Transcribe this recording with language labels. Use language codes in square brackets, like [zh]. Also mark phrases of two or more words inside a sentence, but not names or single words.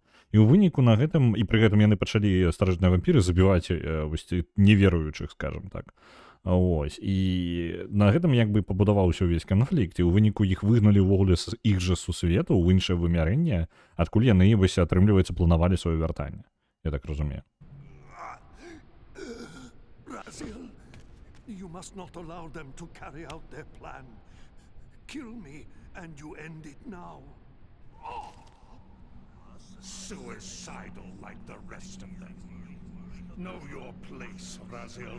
[be] І ў выніку на гэтым, і пры гэтым яны пачалі старажытныя вампіры забіваць неверуючых, скажем так. Ось. І на гэтым як бы пабудаваўся ўвесь канфлікт, і ў выніку іх выгналі ўвогуле з іх жа сусвету ў іншае вымярэнне, адкуль яны, вось, атрымліваецца, планавалі сваё вяртанне. Я так разумею. [en] Raziel, you must not allow them to carry out their plan. Kill me, and you end it now. Suicidal like the rest of them. Know your place, Raziel.